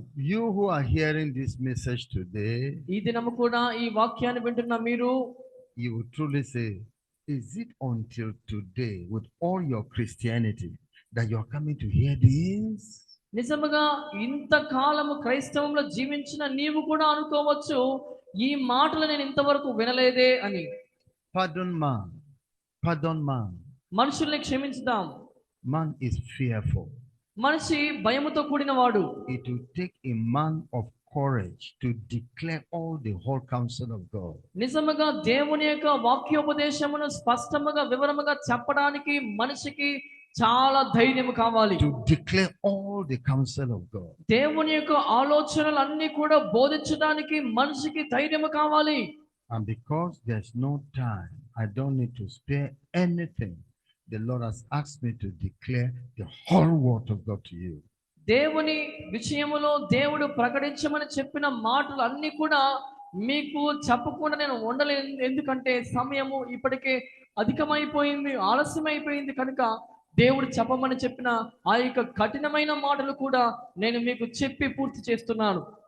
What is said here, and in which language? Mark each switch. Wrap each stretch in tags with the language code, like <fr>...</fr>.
<en>You who are hearing this message today,</en> <te>ఈ దినము కూడా ఈ వాక్యాన్ని వింటున్న మీరు</te> <en>you will truly say, is it until today, with all your Christianity, that you are coming to hear this?</en> <te>నిజముగా ఇంతకాలము క్రైస్తవంలో జీవించిన నీవు కూడా అనుకోవచ్చు, ఈ మాటలు నేను ఇంతవరకు వినలేదే అని.</te> <en>Pardon man. Pardon man.</en> <te>మనుషుల్ని క్షమించుదాం.</te> <en>Man is fearful.</en> <te>మనిషి భయముతో కూడినవాడు.</te> <en>It will take a man of courage to declare all the whole counsel of God.</en> <te>నిజముగా దేవుని యొక్క వాక్యోపదేశమును స్పష్టముగా వివరముగా చెప్పడానికి మనిషికి చాలా ధైర్యం కావాలి.</te> <en>To declare all the counsel of God.</en> <te>దేవుని యొక్క ఆలోచనలన్నీ కూడా బోధించడానికి మనిషికి ధైర్యం కావాలి.</te> <en>And because there's no time, I don't need to spare anything. The Lord has asked me to declare the whole word of God to you.</en> <te>దేవుని విషయములో దేవుడు ప్రకటించమని చెప్పిన మాటలు అన్ని కూడా మీకు చెప్పకుండా నేను ఉండలేను. ఎందుకంటే సమయము ఇప్పటికే అధికమైపోయింది, ఆలస్యమైపోయింది కనుక దేవుడు చెప్పమని చెప్పిన ఆ యొక్క కఠినమైన మాటలు కూడా నేను మీకు చెప్పి పూర్తి చేస్తున్నాను.</te>